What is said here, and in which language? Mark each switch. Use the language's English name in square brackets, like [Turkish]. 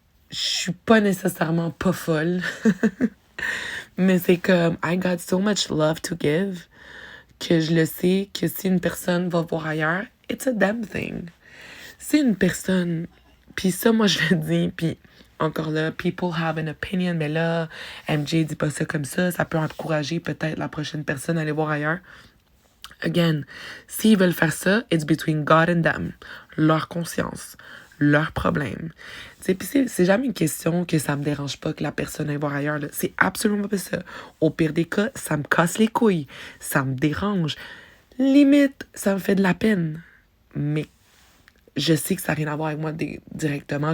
[French] Je suis pas nécessairement pas folle. Mais c'est comme, [English] I got so much love to give [French] que je le sais que si une personne va voir ailleurs, [English] it's a damn thing. [French] Si une personne, puis ça, moi, je le dis, puis encore là, [English] people have an opinion, [French] mais là, MJ dit pas ça comme ça peut encourager peut-être la prochaine personne à aller voir ailleurs. [English] Again, [French] s'ils veulent faire ça, [English] it's between God and them. [French] Leur conscience, leur problème. Tu sais, puis c'est jamais une question que ça me dérange pas que la personne aille voir ailleurs, là. C'est absolument pas ça. Au pire des cas, ça me casse les couilles. Ça me dérange. Limite, ça me fait de la peine. Mais je sais que ça n'a rien à voir avec moi directement.